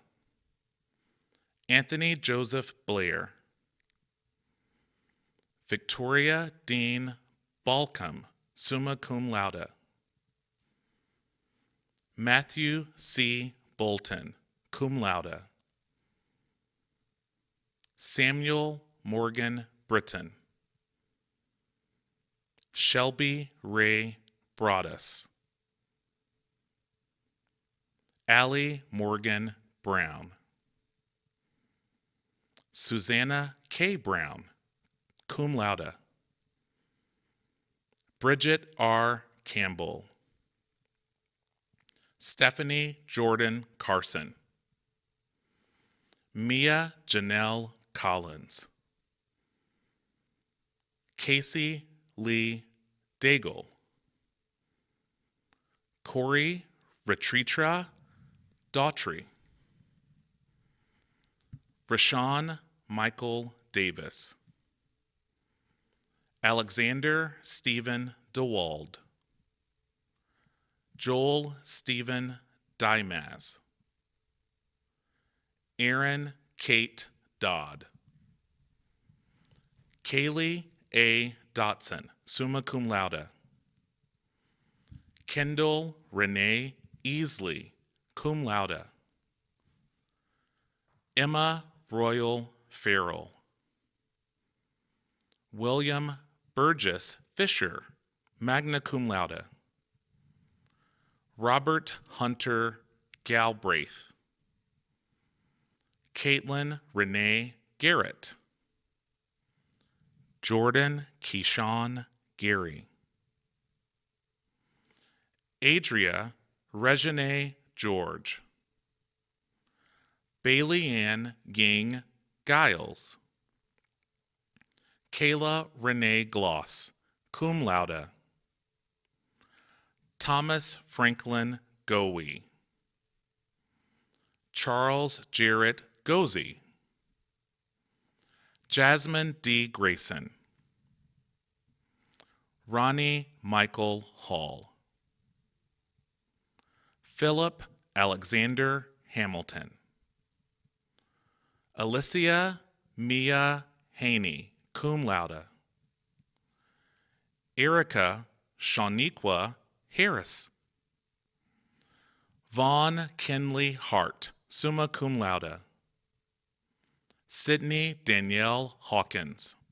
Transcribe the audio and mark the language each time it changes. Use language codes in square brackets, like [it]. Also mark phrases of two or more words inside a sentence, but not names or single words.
[en] Anthony Joseph Blair. Victoria Dean Balcom, [la] summa cum laude. [en] Matthew C. [la] Bolton, cum laude. [en] Samuel Morgan Britton. Shelby Ray Broadus. Allie Morgan Brown. Susanna K. Brown, [la] cum laude. [en] Bridget R. Campbell. Stephanie Jordan Carson. Mia Janelle Collins. Casey Lee Daigle. Corey Retritra Daughtry. Rashawn Michael Davis. Alexander Stephen DeWald. Joel Stephen Dimaz. Aaron Kate Dodd. Kaylee A. Dotson, [la] summa cum laude. [en] Kendall Renee Easley, [la] cum laude. [en] Emma Royal Farrell. William Burgess Fisher, [la] magna cum laude. [en] Robert Hunter Galbraith. Caitlin Renee Garrett. Jordan Keyshawn Gary. Adria Regine George. Bailey Ann Ging Giles. Kayla Renee Gloss, [la] cum laude. [en] Thomas Franklin Gowie. Charles Jarrett Gozy. Jasmine D. Grayson. Ronnie Michael Hall. Philip Alexander Hamilton. Alicia Mia Haney, [la] cum laude. [en] Erica Shaniqua Harris. Vaughn Kinley Hart, [la] summa cum laude. [en] Sydney Danielle Hawkins.